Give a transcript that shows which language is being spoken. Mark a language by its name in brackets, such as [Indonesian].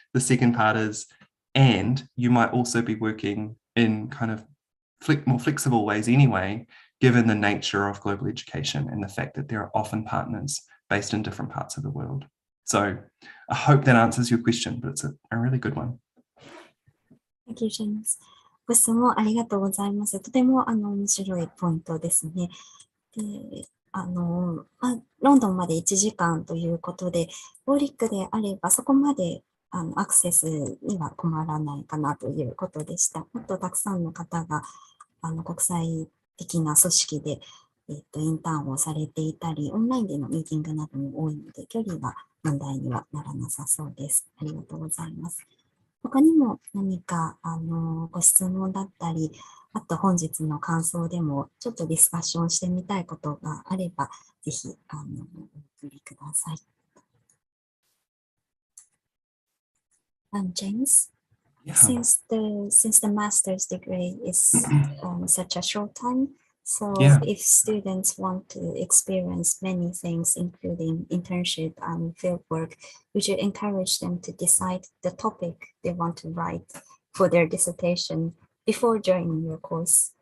[English] The second part is, and you might also be working in kind of more flexible ways anyway, given the nature of global education and the fact that there are often partners based in different parts of the world. So I hope that answers your question, but it's a really good one. Thank you, James. [Japanese] ご質問ありがとうございます。とても面白いポイントですね。でロンドンまで1時間ということで、ウォーリックであればそこまでアクセスには困らないかなということでした。もっとたくさんの方が国際的な組織で、インターンをされていたり、オンラインでのミーティングなども多いので、距離は問題にはならなさそうです。ありがとうございます。他にも何かご質問だったり、あと本日の感想でもちょっとディスカッションしてみたいことがあれば、ぜひ、お送りください。 [English] James, Yeah. since the master's degree is such a short time, so Yeah. if students want to experience many things, including internship and field work, would you encourage them to decide the topic they want to write for their dissertation before joining your course?